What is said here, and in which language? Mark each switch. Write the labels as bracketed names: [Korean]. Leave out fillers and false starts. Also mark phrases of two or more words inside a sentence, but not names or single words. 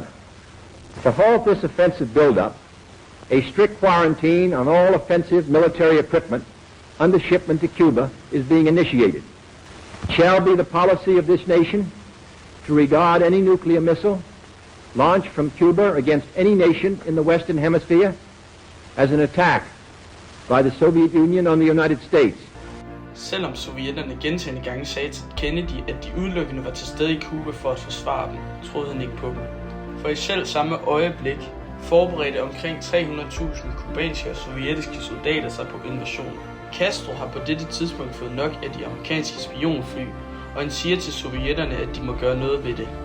[English] To halt this offensive buildup, a strict quarantine on all offensive military equipment under shipment to Cuba is being initiated. It shall be the policy of this nation to regard any nuclear missile launched from Cuba against any nation in the Western Hemisphere as an attack by the Soviet Union on the United States. [Danish] Selvom sovjetterne gentagne gange sagde til Kennedy, at de udelukkende var til stede i Cuba for at forsvare dem, troede han ikke på dem. For i selv samme øjeblik forberedte omkring 300.000 kubanske og sovjetiske soldater sig på invasionen. Castro har på dette tidspunkt fået nok af de amerikanske spionfly, og han siger til sovjetterne, at de må gøre noget ved det.